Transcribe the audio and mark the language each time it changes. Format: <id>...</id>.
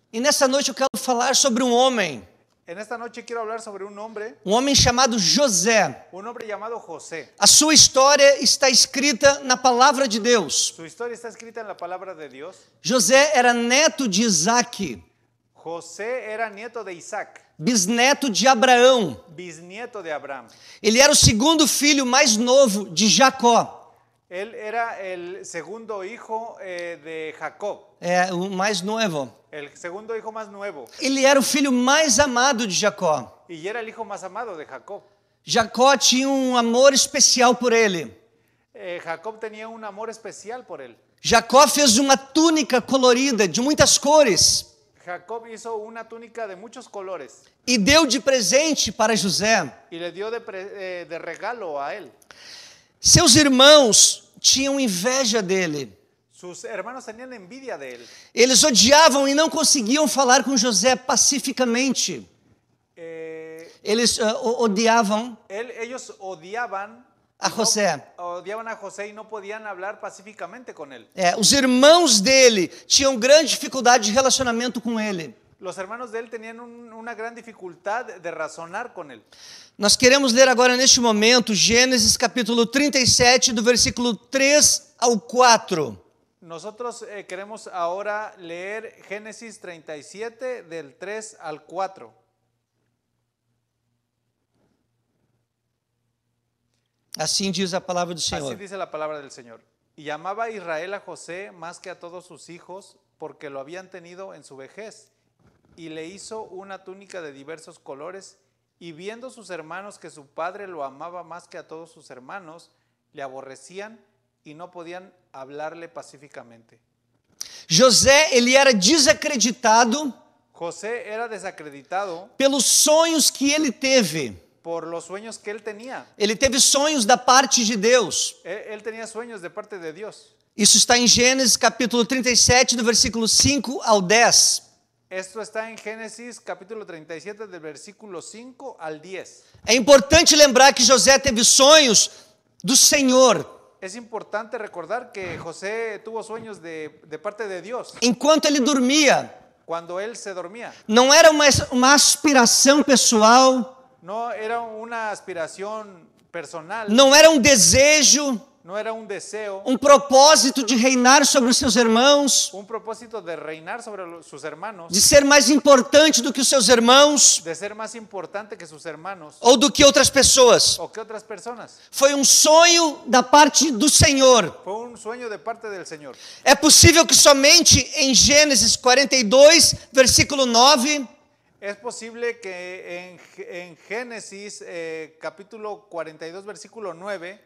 <pt>E nessa noite eu quero falar sobre um homem.</pt> <es>En esta noche quiero hablar sobre un hombre</es> <pt>Chamado José.</pt> <es>Un hombre llamado José.</es> <pt>A sua história está escrita na palavra de Deus.</pt> <es>Su historia está escrita en la palabra de Dios.</es> <pt>José era neto de Isaac,</pt> <es>José era nieto de Isaac,</es> <pt>bisneto de Abraão.</pt> <es>bisnieto de Abraham.</es> <pt>Ele era o segundo filho mais novo de Jacó.</pt> <es>Él era el segundo hijo de Jacob,</es> <pt>O mais novo.</pt> <es>el segundo hijo más nuevo,</es> <pt>Ele era o filho mais amado de Jacó.</pt> <es>y era el hijo más amado de Jacob.</es> <pt>Jacó tinha um amor especial por ele.</pt> <es>Jacob tenía un amor especial por él.</es> <pt>Jacó fez uma túnica colorida de muitas cores</pt> <es>Jacob hizo una túnica de muchos colores</es> <pt>e deu de presente para José.</pt> <es>y le dio de regalo a él.</es> <pt>Seus irmãos tinham inveja dele.</pt> <es>Sus hermanos tenían envidia de él.</es> <pt>Eles odiavam e não conseguiam falar com José pacificamente. Eles odiavam</pt> <es>Ellos odiaban a José. Odiaban a José y no podían hablar pacíficamente con él.</es> <pt>Os irmãos dele tinham grande dificuldade de relacionamento com ele.</pt> <es>Los hermanos de él tenían una gran dificultad de razonar con él.</es> <pt>Nós queremos ler agora neste momento Gênesis capítulo 37, do versículo 3 ao 4.</pt> <es>Nosotros queremos ahora leer Génesis 37 del 3 al 4.</es> <pt>Assim diz a palavra do Senhor.</pt> <es>Así dice la palabra del Señor. Y amaba a Israel a José más que a todos sus hijos, porque lo habían tenido en su vejez. Y le hizo una túnica de diversos colores, y viendo sus hermanos que su padre lo amaba más que a todos sus hermanos, le aborrecían y no podían hablarle pacíficamente.</es> <pt>José, ele era desacreditado</pt> <es>José era desacreditado</es> <pt>pelos sonhos que ele teve.</pt> <es>por los sueños que él tenía.</es> <pt>Ele teve sonhos da parte de Deus.</pt> <es>Él tenía sueños de parte de Dios.</es> <pt>Isso está em Gênesis capítulo 37, do versículo 5 ao 10.</pt> <es>Esto está en Génesis capítulo 37 del versículo 5 al 10.</es> <pt>É importante lembrar que José teve sonhos do Senhor</pt> <es>Es importante recordar que José tuvo sueños de parte de Dios</es> <pt>enquanto ele dormia.</pt> <es>cuando él se dormía.</es> <pt>Não era uma aspiração pessoal,</pt> <es>No era una aspiración personal,</es> <pt>não era um desejo,</pt> <es>no era un deseo,</es> <pt>um propósito de reinar sobre os seus irmãos,</pt> <es>un propósito de reinar sobre sus hermanos,</es> <pt>de ser mais importante do que os seus irmãos</pt> <es>de ser más importante que sus hermanos</es> <pt>ou do que outras pessoas.</pt> <es>o que otras personas.</es> <pt>Foi um sonho da parte do Senhor.</pt> <es>Fue un sueño de parte del Señor.</es> <pt>É possível que somente em Gênesis 42, versículo 9,</pt> <es>Es posible que en Génesis capítulo 42 versículo 9,</es>